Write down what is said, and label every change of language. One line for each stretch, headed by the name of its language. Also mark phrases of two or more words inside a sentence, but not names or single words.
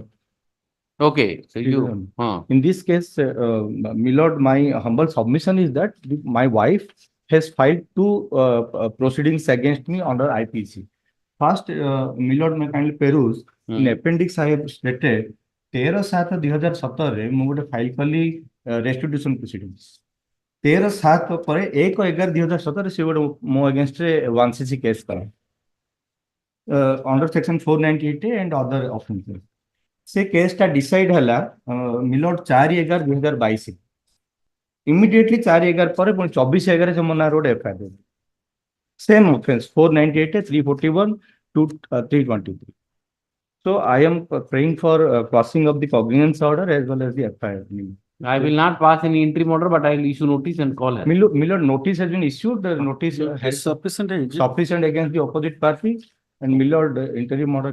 English: Okay. So you. In this case, my lord, my humble submission is that my wife has filed 2 proceedings against me under IPC. First, my lord, may kindly peruse. In appendix, I have stated 13/7/2017
Odia: ମୁଁ ଗୋଟେ ଫାଇଲ କଲି
English: restitution proceedings 13/7 ପରେ 1/11/2017
Odia: ସେ ଗୋଟେ ମୋ
English: against 1cc case କଲା under section 498 and other offenses ସେ case ଟା decide
Odia: ହେଲା ମିଲଟ
English: 4/11/2022 immediately 4/11
Odia: ପରେ ପୁଣି
English: 24/11
Odia: ସେ ମୋ ନାଁରେ ଗୋଟେ
English: FIR ଦେଲେ same offense 498 341 to 323. So I am praying for passing of the cognizance order as well as the FIR. I will not pass any interim order, but I will issue notice and call her. Milord, notice has been issued. The notice has sufficient against the opposite party, and Milord, interim order.